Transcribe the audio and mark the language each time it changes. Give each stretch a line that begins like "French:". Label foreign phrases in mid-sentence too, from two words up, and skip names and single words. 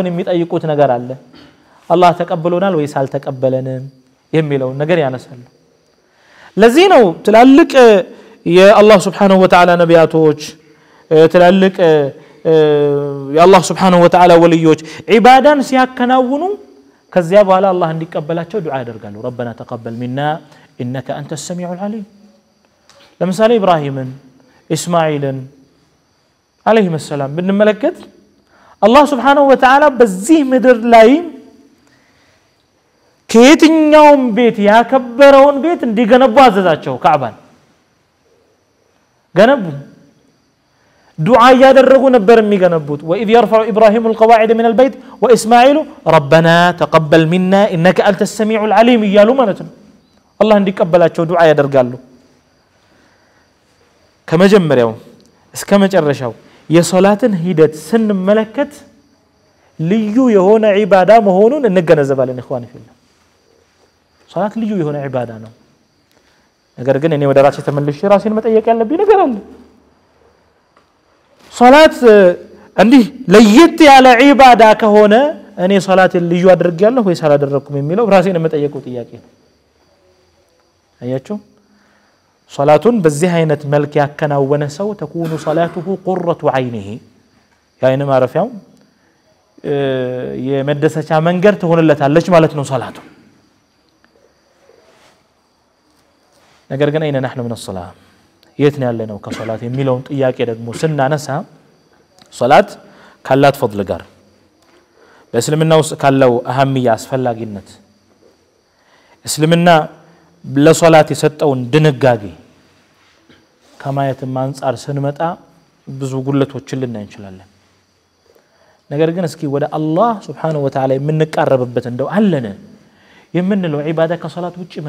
Amharic: የሚጠይቁት ነገር አለ አላህ ተቀበሎናል ወይስ አልተቀበለንም የሚለው ነገር ያነሳሉ ለዚህ ነው ትላልቅ የአላህ
Arabic: سبحانه وتعالى
Amharic: ነቢያቶች ትላልቅ የአላህ
Arabic: سبحانه وتعالى
Amharic: ወልዮች ዒባዳን ሲያከናውኑ ከዚያ በኋላ አላህ እንዲቀበላቸው ዱዓ ያደርጋሉ
Arabic: ربنا تقبل منا انك انت السميع العليم
Amharic: ለምሳሌ ኢብራሂምን እስማኤልን
Arabic: عليهم السلام
Amharic: ብንመለከት አላህ
Arabic: سبحانه وتعالى
Amharic: በዚህ ምድር ላይ ከየትኛውም ቤት ያከበረውን ቤት እንዲገነቡ አዘዛቸው ካዕባን ገነቡ ዱዓ ያደረጉ ነበር የሚገነቡት
Arabic: وإذ يرفع إبراهيم القواعد من البيت وإسماعيل ربنا تقبل منا إنك أنت السميع العليم
Amharic: እያሉ ማለት ነው አላህ እንዲቀበላቸው ዱዓ ያደርጋሉ ከመጀመሪያው እስከ መጨረሻው የሶላትን ሂደት ስንመለከት ልዩ የሆነ ዒባዳ መሆኑን እንገነዘባለን
Arabic: إخوان في الله
Amharic: ሶላት ልዩ የሆነ ዒባዳ ነው ነገር ግን እኔ ወደ ራሴ ተመልሼ ራሴን መጠየቅ ያለብኝ ነገር አለ ሶላት እንዲህ ለየት ያለ ዒባዳ ከሆነ እኔ ሶላትን ልዩ አድርጌያለሁ ወይስ አላደረኩም የሚለው ራሴን መጠየቁ ጥያቄ ነው አያችሁ ሶላቱን በዚህ አይነት መልክ ያከናወነ ሰው ተكون
Arabic: صلاته قرة عينه
Amharic: ያይነ ማረፊያው የመደሰቻ መንገድ ትሆንለታለች ማለት ነው ሶላቱ ነገር ግን አይነ
Arabic: نحن من الصلاه
Amharic: የት ነው ያለነው ከሶላት የሚለውን ጥያቄ ደግሞ ስናነሳ ሶላት ካላት ፈضል ጋር በእስልምና ውስጥ ካለው አህሚያ አስፈላጊነት እስልምና ለሶላት የሰጠውን ድንጋጌ ከማየትም አንፃር ስንመጣ ብዙ ጉለቶችን ልናይ እንችላለን ነገር ግን እስኪ ወደ አላህ
Arabic: سبحانه وتعالى
Amharic: የምንቃረብበት እንደው አለነ የምንለው ዒባዳ ከሶላት ውጪ ምን